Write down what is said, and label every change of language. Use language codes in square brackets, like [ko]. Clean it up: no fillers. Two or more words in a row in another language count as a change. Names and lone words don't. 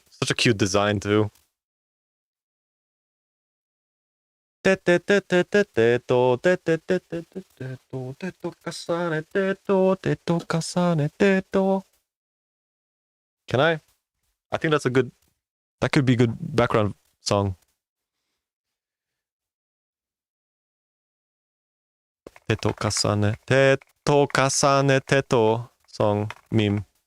[en] Such a cute design, too. Can I? I think that's a good... That could be a good background song. Teto kasane teto song meme.